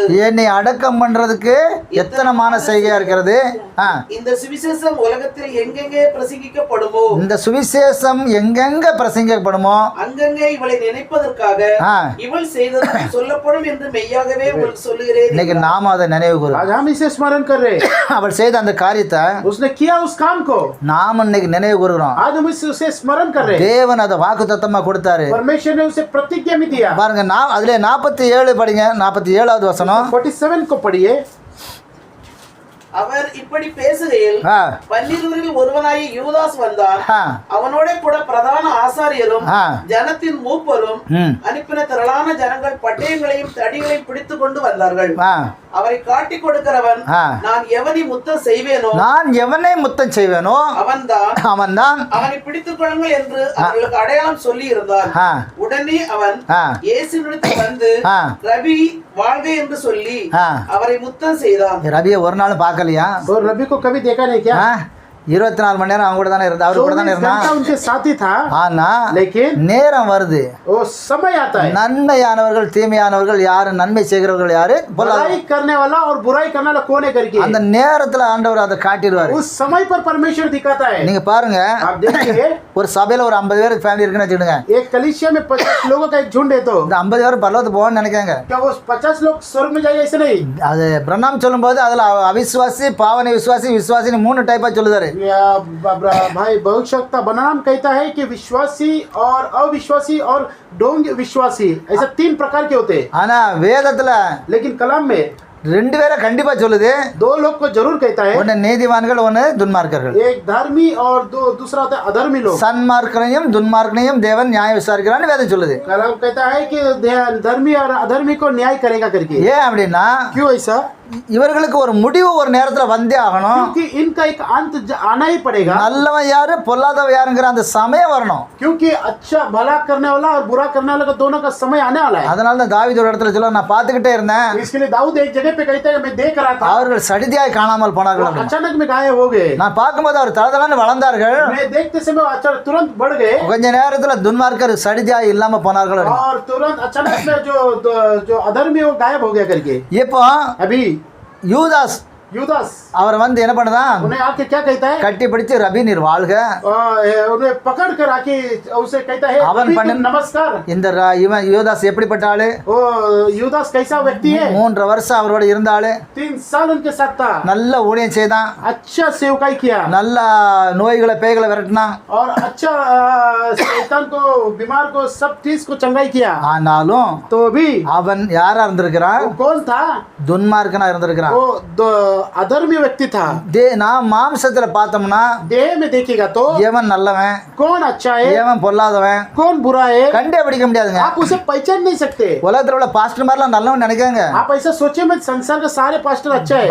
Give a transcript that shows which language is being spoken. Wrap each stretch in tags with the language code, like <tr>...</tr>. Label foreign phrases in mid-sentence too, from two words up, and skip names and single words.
<ta>என்னை அடக்கம் பண்றதுக்கு எத்தனமான செய்கையா இருக்கிறது. இந்த சுவிசேஷம் உலகத்தில் எங்கெங்கே பிரசங்கிக்கப்படுமோ, இந்த சுவிசேஷம் எங்கெங்க பிரசங்கிக்கப்படுமோ அங்கங்கே இவளை நினைப்பதற்காக இவள் செய்தது சொல்லப்படும் என்று மெய்யாகவே உங்களுக்கு சொல்லுகிறேன். இன்னைக்கு நாம அதை நினைவு கூறுவோம்.</ta> <hi>आज हम इसे स्मरण कर रहे हैं.</hi> <ta>அவள் செய்த அந்த காரியத்தை</ta> <hi>उसने किया उस काम को</hi> <ta>நாம இன்னைக்கு நினைவு கூறுகிறோம்.</ta> <hi>आज हम उसे स्मरण कर रहे हैं.</hi> <ta>தேவன் அதை வாக்குத்தத்தமா கொடுத்தாரு.</ta> <hi>परमेश्वर ने उसे प्रतिज्ञा में दिया.</hi> <ta>பாருங்க, அதுல 47 படிங்க. 47வது வசனம்.</ta> <hi>47 को पढ़िए.</hi> <ta>அவர் இப்படி பேசுகையில் 12 ஒருவனாகிய யூதாஸ் வந்தான். அவனோட கூட பிரதான ஆசாரியரும் ஜனத்தின் மூப்பரும் அனுப்பின திரளான ஜனங்கள் பட்டயங்களையும் தடிகளையும் பிடித்துக் கொண்டு வந்தார்கள். அவரை காட்டிக் கொடுக்கிறவன், நான் எவனை முத்தம் செய்வேனோ அவன்தான் அவனை பிடித்துக் கொள்ளுங்கள் என்று அவர்களுக்கு அடையாளம் சொல்லி இருந்தான். உடனே அவன் இயேசுவினிடத்தில் வந்து, ரபி வாழ்க என்று சொல்லி அவரை முத்தம் செய்தான். ரபியை ஒரு நாள் பார்க்கலையா?</ta> <hi>रवि को कभी देखा नहीं क्या?</hi> <ta>24 மணி நேரம் அவங்க கூட தானே இருந்தா, அவரு கூட தானே இருந்தா.</ta> <hi>उनके साथी था.</hi> <ta>ஆனா</ta> <hi>लेकिन</hi> <ta>நேரம் வருது,</ta> <hi>वो समय आता है.</hi> <ta>நன்மையானவர்கள் தீமையானவர்கள் யாரு, நன்மை செய்கிறவர்கள் யாரு,</ta> <hi>बुराई करने वाला और बुराई करने वाला कौन है करके</hi> <ta>அந்த நேரத்துல ஆண்டவர் அதை காட்டிடுவாரு.</ta> <hi>उस समय पर परमेश्वर दिखाता है.</hi> <ta>நீங்க பாருங்க,</ta> <hi>आप देखिए</hi> <ta>ஒரு சபையில ஒரு 50 பேர் ஃபேமிலி இருக்குன்னு வச்சுடுங்க.</ta> <hi>एक कलीसिया में 50 लोगों का एक झुंड है, तो</hi> <ta>இந்த 50 பேர் பரலோகத்துக்கு போவான்னு நினைக்காங்க.</ta> <hi>क्या वो 50 लोग स्वर्ग में जाएगा? ऐसे नहीं.</hi> <ta>அது பிரண்ணாம் சொல்லும்போது அதுல அவிசுவாசி, பாவனை விசுவாசி, விசுவாசின்னு 3 டைப்பா சொல்லுதாரு.</ta> <hi>भाई भविष्यवक्ता बनाम कहता है कि विश्वासी और अविश्वासी और डोंग विश्वासी, ऐसे 3 प्रकार के होते हैं.</hi> <ta>ஆனா வேதத்துல</ta> <hi>लेकिन कलाम में</hi> <ta>2 பேரை கண்டிப்பா சொல்லுது.</ta> <hi>2 लोग को जरूर कहता है.</hi> <ta>ஒன்னு நீதிமான்கள், ஒன்னு துன்மார்க்கர்கள்.</ta> <hi>एक धर्मी और दूसरा होता है अधर्मी लोग.</hi> <ta>சன்மார்க்கனையும் துன்மார்க்கனையும் தேவன் நியாயம் விசாரிக்கிறான்னு வேதம் சொல்லுது.</ta> <hi>कलाम कहता है कि धर्मी और अधर्मी को न्याय करेगा करके.</hi> <ta>ஏன் அப்படின்னா,</ta> <hi>क्यों ऐसा?</hi> <ta>இவர்களுக்கு ஒரு முடிவு ஒரு நேரத்துல வந்தே ஆகணும்.</ta> <hi>क्योंकि इनका एक अंत आना ही पड़ेगा.</hi> <ta>நல்லவன் யாரு பொல்லாதவன் யாருங்கிற அந்த சமயம் வரணும்.</ta> <hi>क्योंकि अच्छा भला करने वाला और बुरा करने वाला का दोनों का समय आने वाला है.</hi> <ta>அதனால தான் தாவீது ஒரு இடத்துல சொல்ல, நான் பார்த்துக்கிட்டே இருந்தேன்.</ta> <hi>इसके लिए दाऊद एक जगह पे कहता है मैं देख रहा था.</hi> <ta>அவர்கள் சடிதியாய் காணாமல் போனார்கள்.</ta> <hi>अचानक में गायब हो गए.</hi> <ta>நான் பார்க்கும்போது அவர் தளதளன்னு வளர்ந்தார்கள்.</ta> <hi>मैं देखते समय अचानक तुरंत बढ़ गए.</hi> <ta>கொஞ்ச நேரத்துல துன்மார்க்கர் சடிதியாய் இல்லாம போனார்கள்.</ta> <hi>और तुरंत अचानक में जो अधर्मी वो गायब हो गया करके.</hi> <ta>இப்போ</ta> <hi>अभी</hi> <ta>யூதாஸ் அவர் வந்து என்ன பண்ணதான்,</ta> <hi>उन्हें आके क्या कहता है?</hi> <ta>கட்டி பிடிச்சு ரபி நீர் வாழ்க,</ta> <hi>उन्हें पकड़ कर आके उसे कहता है</hi> <ta>அவன் பண்ண</ta> <hi>नमस्कार.</hi> <ta>இந்த இவன் யூதாஸ் எப்படிப்பட்ட ஆளு?</ta> <hi>ओ यूदास कैसा व्यक्ति है?</hi> <ta>3 வருஷம் அவரோட இருந்த ஆளு.</ta> <hi>3 साल उनके साथ था.</hi> <ta>நல்ல ஊழியம் செய்தான்,</ta> <hi>अच्छा सेवकाई किया,</hi> <ta>நல்ல நோய்களை பேய்களை விரட்டினான்,</ta> <hi>और अच्छा शैतान को बीमार को सब चीज को चंगाई किया.</hi> <ta>ஆனாலும்</ta> <hi>तो भी</hi> <ta>அவன் யாரா இருந்திருக்கிறான்?</ta> <hi>कौन था?</hi> <ta>துன்மார்க்கனா இருந்திருக்கிறான்.</ta> <hi>वो अधर्मी व्यक्ति था।</hi> <ta>நான் மாம்சத்துல பார்த்தோம்னா</ta> <hi>देह में देखिएगा तो</hi> <ta>எவன் நல்லவன்</ta> <hi>कौन अच्छा है,</hi> <ta>எவன் பொல்லாதவன்</ta> <hi>कौन बुरा है,</hi> <ta>கண்டே பிடிக்க முடியாதுங்க.</ta> <hi>आप उसे पहचान नहीं सकते।</hi> <ta>உலகத்துல உள்ள பாஸ்டர் மாதிரிலாம் நல்லவன் நினைக்காங்க.</ta> <hi>आप ऐसा सोचे मत, संसार के सारे पास्टर अच्छा है।</hi>